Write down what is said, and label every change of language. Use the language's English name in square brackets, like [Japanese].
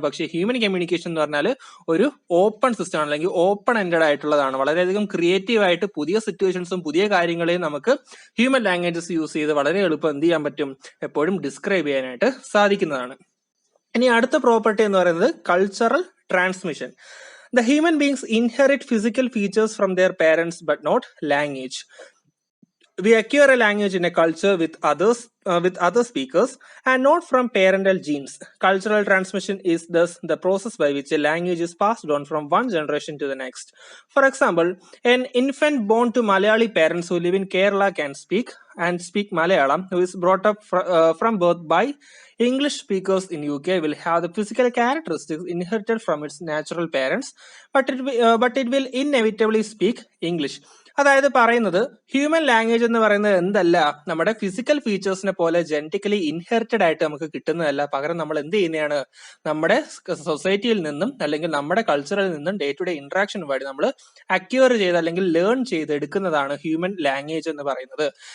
[Malayalam] പക്ഷേ human communication എന്ന് പറഞ്ഞാൽ ഒരു ഓപ്പൺ സിസ്റ്റം ആണ്, അല്ലെങ്കിൽ ഓപ്പൺ എൻഡഡ് ആയിട്ടുള്ളതാണ്. വളരെയധികം ക്രിയേറ്റീവ് ആയിട്ട് പുതിയ സിറ്റുവേഷൻസും പുതിയ കാര്യങ്ങളെയും നമുക്ക് ഹ്യൂമൻ ലാംഗ്വേജസ് യൂസ് ചെയ്ത് വളരെ എളുപ്പം എന്ത് ചെയ്യാൻ പറ്റും, എപ്പോഴും ഡിസ്ക്രൈബ് ചെയ്യാനായിട്ട് സാധിക്കുന്നതാണ്. ഇനി അടുത്ത പ്രോപ്പർട്ടി എന്ന് പറയുന്നത് cultural transmission. [English] The human beings inherit physical features from their parents but not language. we acquire a language in a culture with other speakers and not from parental genes. Cultural transmission is thus the process by which a language is passed on from one generation to the next. For example, an infant born to Malayali parents who live in Kerala can speak Malayalam, who is brought up from birth by English speakers in UK will have the physical characteristics inherited from its natural parents, but it will inevitably speak English. [Malayalam] അതായത് പറയുന്നത് human language എന്ന് പറയുന്നത് എന്തല്ല, നമ്മുടെ physical ഫീച്ചേഴ്സിനെ പോലെ genetically inherited ആയിട്ട് നമുക്ക് കിട്ടുന്നതല്ല. പകരം നമ്മൾ എന്ത് ചെയ്യുന്നതാണ്, നമ്മുടെ സൊസൈറ്റിയിൽ നിന്നും അല്ലെങ്കിൽ നമ്മുടെ കൾച്ചറിൽ നിന്നും ഡേ ടു ഡേ ഇന്ററാക്ഷൻ വഴി നമ്മൾ അക്യൂർ ചെയ്ത് അല്ലെങ്കിൽ ലേൺ ചെയ്ത് എടുക്കുന്നതാണ് ഹ്യൂമൻ ലാംഗ്വേജ് എന്ന് പറയുന്നത്.